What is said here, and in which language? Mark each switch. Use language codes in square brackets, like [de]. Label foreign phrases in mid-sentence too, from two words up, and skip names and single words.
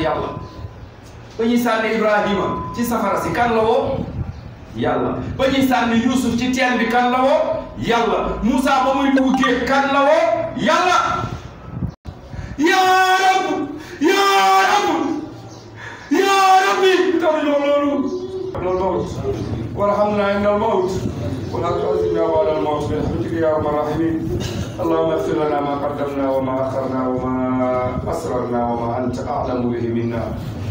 [wo] yàlla ba ñuy sànni Ibrahima ci safara si kan la woo yàlla ba ñuy sànni Yuusuf ci teen bi kan la woo yàlla Moussa ba muy dugg géej kan la woo yàlla [ar] يا رب يا رب يا ربي [wo] taw loolu [ar] الموت وارحمنا عند الموت ولا تؤذنا بعد الموت برحمتك يا ارحم الراحمين اللهم اغفر لنا ما قدمنا وما اخرنا وما اسررنا وما انت اعلم به منا